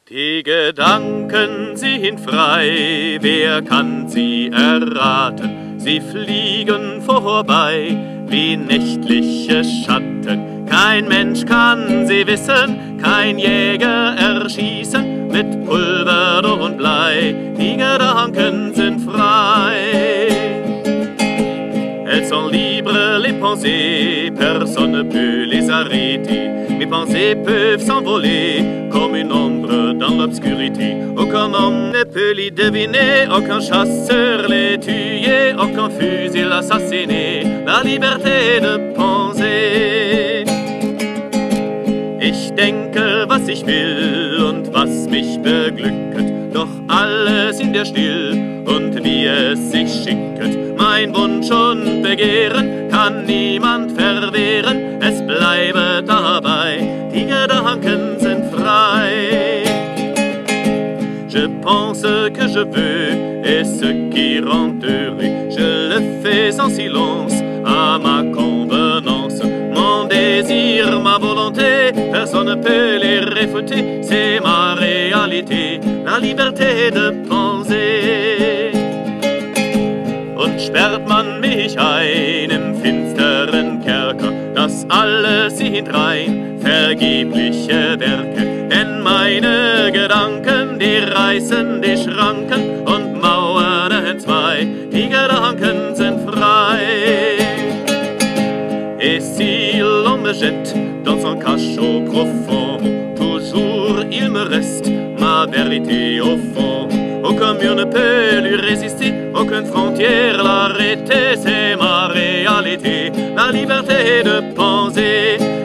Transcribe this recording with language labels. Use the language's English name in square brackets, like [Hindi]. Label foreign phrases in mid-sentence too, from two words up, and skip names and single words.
[German] Die Gedanken sind frei, wer kann sie erraten? Sie fliegen vorbei wie nächtliche Schatten. Kein Mensch kann sie wissen, kein Jäger erschießen mit Pulver und Blei. Die Gedanken sind frei. [French] Elles sont libres les pensées, personne ne peut les arrêter. Mes pensées peuvent s'envoler comme une ombre dans l'obscurité. Aucun homme ne peut les deviner, aucun chasseur les tuer, aucun fusil assassiner. La liberté de penser. [German] Ich denke, was ich will und was mich beglücket, doch alles in der Still und wie es sich schicket. Mein Wunsch und Begehren kann niemand verwehren, es bleibe dabei, die Gedanken sind frei. [French] Je pense que je veux et ce qui rend heureux, je le fais en silence à ma convenance. Mon désir, ma volonté, personne ne peut les réfuter, c'est ma réalité, la liberté de penser. [German] Und sperrt man mich ein im finsteren Kerker, das alles sind rein vergebliche Werke. Denn meine Gedanken, die reißen die Schranken und Mauern entzwei, die Gedanken sind frei. [French] Et si l'on me jette dans un cachot profond, toujours il me reste ma vérité au fond. Aucun mur ne peut lui résister, aucune frontière l'arrêter, c'est ma réalité, la liberté de penser.